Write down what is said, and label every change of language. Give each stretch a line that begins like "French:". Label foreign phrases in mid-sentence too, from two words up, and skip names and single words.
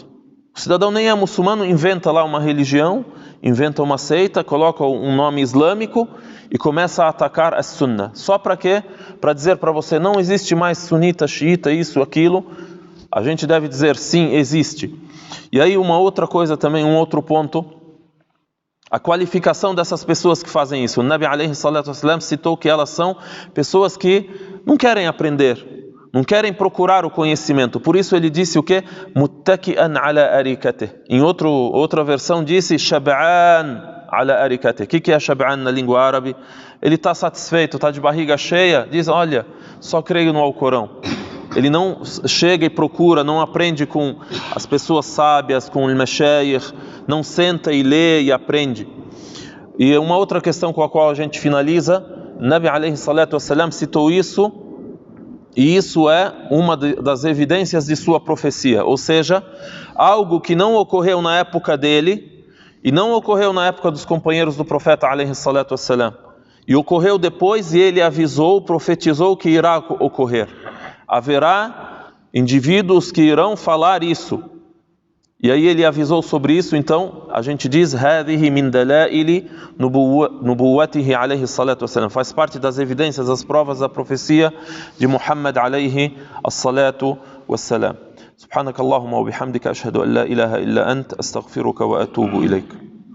Portuguese: O cidadão nem é muçulmano, inventa lá uma religião, inventa uma seita, coloca um nome islâmico e começa a atacar a sunna. Só para quê? Para dizer para você, não existe mais sunita, xiita, isso, aquilo. A gente deve dizer, sim, existe. E aí uma outra coisa também, um outro ponto, a qualificação dessas pessoas que fazem isso. O
Arabic: نبي عليه الصلاة والسلام
Portuguese: citou que elas são pessoas que não querem aprender, não querem procurar o conhecimento. Por isso ele disse o quê?
Arabic: متكئا على أريكته.
Portuguese: Em outra versão disse
Arabic: شبعان على أريكته.
Portuguese: O que é shab'an na língua árabe? Ele está satisfeito, está de barriga cheia, diz, olha, só creio no Alcorão. Ele não chega e procura, não aprende com as pessoas sábias, com o mashayikh, não senta e lê e aprende. E uma outra questão com a qual a gente finaliza,
Arabic: نبي عليه الصلاة والسلام
Portuguese: citou isso, e isso é uma das evidências de sua profecia, ou seja, algo que não ocorreu na época dele, e não ocorreu na época dos companheiros do profeta
Arabic: عليه الصلاة والسلام,
Portuguese: e ocorreu depois, e ele avisou, profetizou que irá ocorrer. Haverá indivíduos que irão falar isso. E aí ele avisou sobre isso, então a gente diz
Arabic: هذه من دلائل نبوته عليه الصلاة والسلام.
Portuguese: Faz parte das evidências, das provas da profecia de Muhammad
Arabic: عليه الصلاة والسلام. سبحانك اللهم وبحمدك أشهد أن لا إله إلا أنت أستغفرك وأتوب إليك.